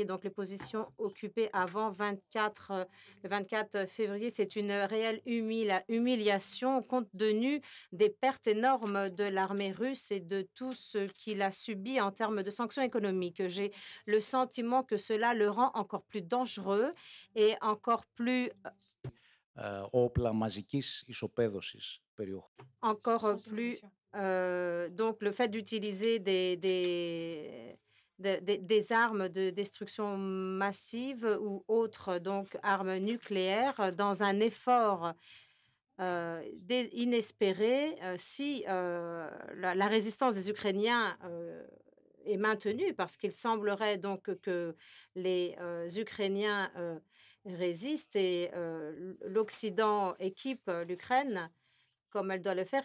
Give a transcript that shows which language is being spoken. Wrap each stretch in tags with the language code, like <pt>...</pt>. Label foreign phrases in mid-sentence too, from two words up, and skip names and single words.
<fr>Donc les positions occupées avant le 24 février, c'est une réelle humiliation compte tenu des pertes énormes de l'armée russe et de tout ce qu'il a subi en termes de sanctions économiques. J'ai le sentiment que cela le rend encore plus dangereux et</fr> <el>όπλα μαζικής ισοπαίδωσης περιοχών.</el> <fr>encore plus donc le fait d'utiliser des armes de destruction massive ou autres, donc armes nucléaires, dans un effort inespéré, si la résistance des Ukrainiens est maintenue, parce qu'il semblerait donc que les Ukrainiens résistent et l'Occident équipe l'Ukraine comme elle doit le faire.</fr>